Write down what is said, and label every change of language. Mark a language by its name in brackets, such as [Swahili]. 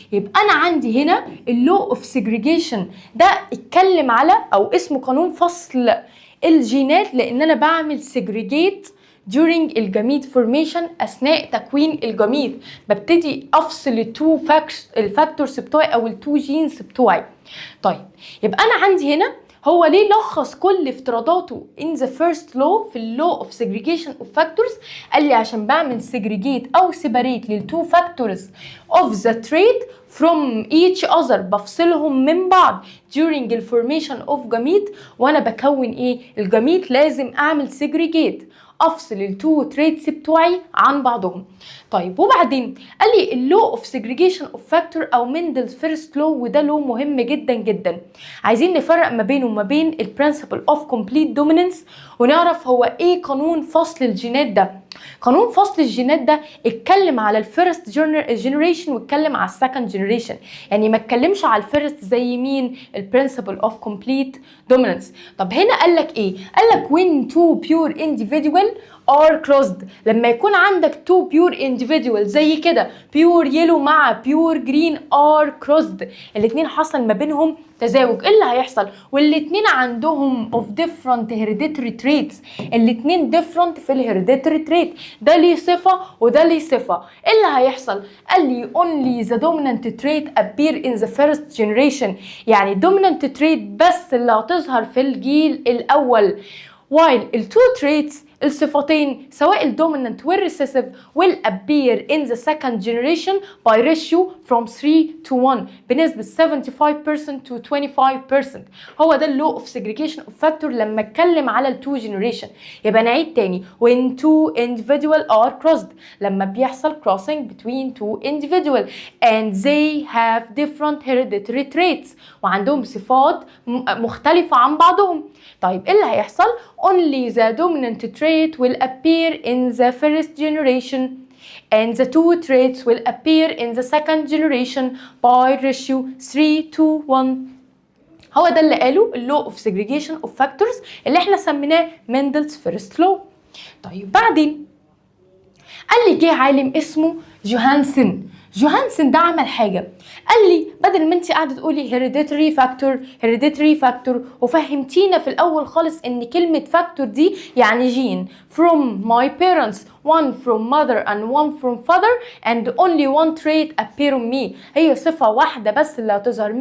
[Arabic] يبقى انا عندي هنا اللو اوف سيجريجيشن ده اتكلم على او اسمه قانون فصل الجينات، لان انا بعمل سيجريجيت during الجميت formation اثناء تكوين الجميت. ببتدي افصل الفاكتورز بتوعي او التو جينز بتوعي. طيب يبقى انا عندي هنا هو ليه لخص كل افتراضاته [English] in the first law [Arabic] في law of segregation of factors؟ قال لي عشان بعمل segregate او separate للتو factors of the trait from each other، بفصلهم من بعض [English] during the formation of gamete. [Arabic] وانا بكون ايه الجميت لازم اعمل segregate، افصل التو تريتس بتوعي عن بعضهم. طيب وبعدين قال لي [English] اللو of segregation of factor او Mendel's first law, [Arabic] وده لو مهم جدا جدا. عايزين نفرق ما بينه وما بين البرنسبل اوف كومبليت دوميننس ونعرف هو ايه قانون فصل الجينات ده. قانون فصل الجينات ده اتكلم على الفيرست جنريشن واتكلم على السكند جنريشن، يعني ما اتكلمش على الفيرست زي مين؟ [English] البرنسبل of complete dominance. [Arabic] طب هنا قال لك ايه؟ قال لك [English] when two pure individual are crossed، [Arabic] لما يكون عندك two pure individual زي كده pure yellow مع pure green are crossed، الاتنين حصل ما بينهم تزاوج، ايه اللي هيحصل؟ والاتنين عندهم [English] of different hereditary traits، [Arabic] الاتنين different في الهيريديتري تريت، ده ليه صفة وده ليه صفة. [English] ايه اللي هيحصل؟ قال لي only the dominant trait appear in the first generation، يعني dominant trait [Arabic] بس اللي هتظهر في الجيل الأول، [English] while التو traits الصفتين سواء الدومينانت والريسيسيف will appear in the second generation by ratio from 3 to 1 بنسبة 75% to 25%. هو ده اللو اوف segregation of factor [Arabic] لما اتكلم على [English] التو generation. [Arabic] يبقى نعيد تاني [English] when two individual are crossed، لما بيحصل crossing between two individual and they have different hereditary traits [Arabic] وعندهم صفات مختلفة عن بعضهم. طيب ايه اللي هيحصل؟ [English] only the dominant trait will appear in the first generation and the two traits will appear in the second generation by ratio 3 to 1. [Arabic] هو ده اللي قاله [English] law of segregation of factors [Arabic] اللي احنا سميناه [English] Mendel's first law. [Arabic] طيب بعدين قال لي جه عالم اسمه جوهانسن. جوهانسن ده عمل حاجة، قال لي بدل ما انت قاعدة تقولي hereditary factor وفهمتينا في الأول خالص إن كلمة factor دي يعني جين [English] from my parents، one from mother and one from father and only one trait appear on me، [Arabic] هي صفة واحدة بس اللي هتظهر.